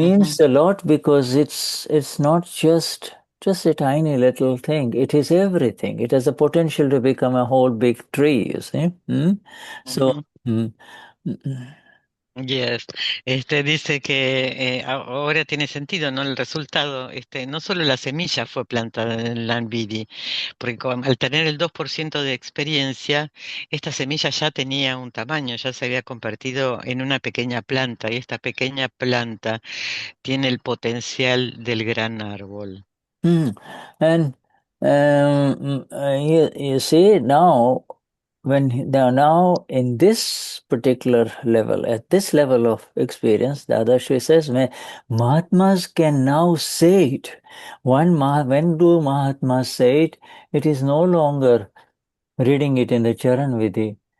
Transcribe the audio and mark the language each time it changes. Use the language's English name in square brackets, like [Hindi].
[English] means a lot, because it's not just a tiny little thing. It is everything. It has the potential to become a whole big tree, you see. So, ujú. [Spanish] Yes, dice que ahora tiene sentido, ¿no? El resultado, no solo la semilla fue plantada en el Lanvidi, porque al tener el 2% de experiencia, esta semilla ya tenía un tamaño, ya se había convertido en una pequeña planta, y esta pequeña planta tiene el potencial del gran árbol. [English] And you see now, now in this particular level, at this level of experience, the Dadashri says, Mahatmas can now say it. When do Mahatmas say it? It is no longer reading it in the Charan Vidhi.